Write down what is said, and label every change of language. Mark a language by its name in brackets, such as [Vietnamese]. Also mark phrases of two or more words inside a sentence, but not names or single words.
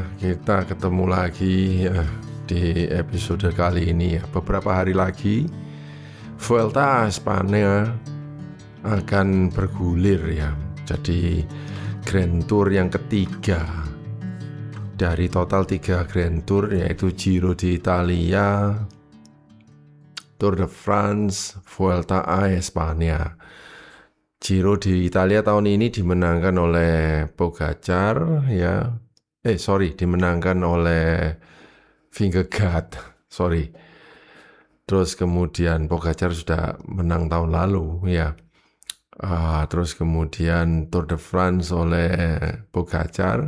[Indonesian] Kita ketemu lagi ya, di episode kali ini ya. Beberapa hari lagi Vuelta a España akan bergulir ya. Jadi Grand Tour yang ketiga dari total 3 Grand Tour, yaitu Giro d'Italia, Tour de France, Vuelta a España. Giro di Italia tahun ini dimenangkan oleh Pogacar ya. Dimenangkan oleh Vingegaard. Sorry. Terus kemudian Pogacar sudah menang tahun lalu ya. Terus kemudian Tour de France oleh Pogacar.